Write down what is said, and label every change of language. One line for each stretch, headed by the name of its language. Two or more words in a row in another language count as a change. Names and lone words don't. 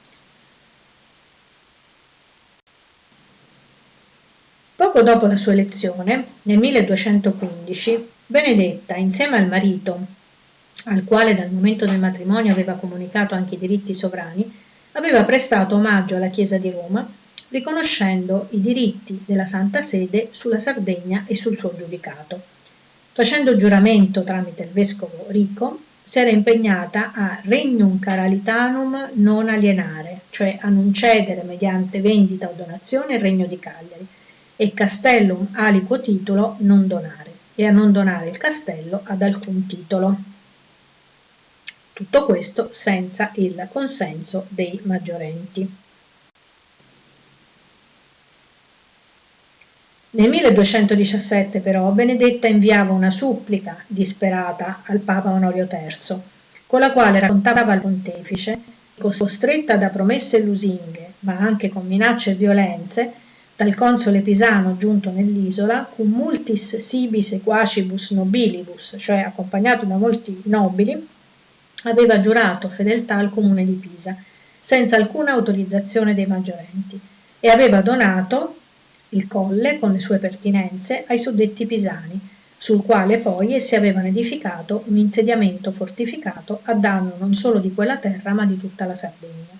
Italian: Poco dopo la sua elezione, nel 1215, Benedetta, insieme al marito, al quale dal momento del matrimonio aveva comunicato anche i diritti sovrani, aveva prestato omaggio alla Chiesa di Roma, riconoscendo i diritti della Santa Sede sulla Sardegna e sul suo giudicato. Facendo giuramento tramite il vescovo Rico, si era impegnata a
Latin: regnum caralitanum non alienare,
Italian: cioè a non cedere mediante vendita o donazione il regno di Cagliari, e
Latin: castellum aliquo titulo non donare,
Italian: e a non donare il castello ad alcun titolo. Tutto questo senza il consenso dei maggiorenti. Nel 1217 però Benedetta inviava una supplica disperata al Papa Onorio III, con la quale raccontava al pontefice che, costretta da promesse lusinghe, ma anche con minacce e violenze, dal console Pisano giunto nell'isola,
Latin: cum multis sibi sequacibus nobilibus,
Italian: cioè accompagnato da molti nobili, aveva giurato fedeltà al comune di Pisa, senza alcuna autorizzazione dei maggiorenti, e aveva donato il colle con le sue pertinenze ai suddetti pisani, sul quale poi essi avevano edificato un insediamento fortificato a danno non solo di quella terra ma di tutta la Sardegna.